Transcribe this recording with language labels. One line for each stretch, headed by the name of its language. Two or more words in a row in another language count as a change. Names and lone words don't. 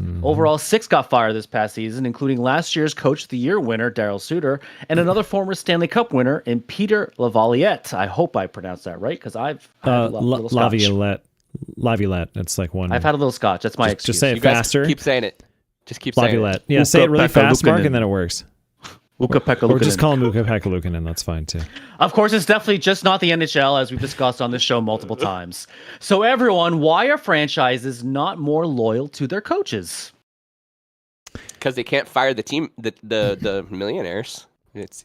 English: Overall, 6 got fired this past season, including last year's Coach of the Year winner, Daryl Suter, and another former Stanley Cup winner in Peter Laviolette. I hope I pronounced that right, because I've had a little scotch. Laviolette. It's like one. I've had a little scotch. That's my excuse. Just say You it guys faster. keep saying it. Just keep saying Laviolette. it. Yeah, say it really Ukko-Pekka fast, Mark, Luukkonen. and then it works. Ukko-Pekka Or just Luukkonen. call him Ukko-Pekka Luukkonen. That's fine too. Of course, it's definitely just not the NHL, as we've discussed on this show multiple times. So everyone, why are franchises not more loyal to their coaches? Because they can't fire the team, the millionaires. It's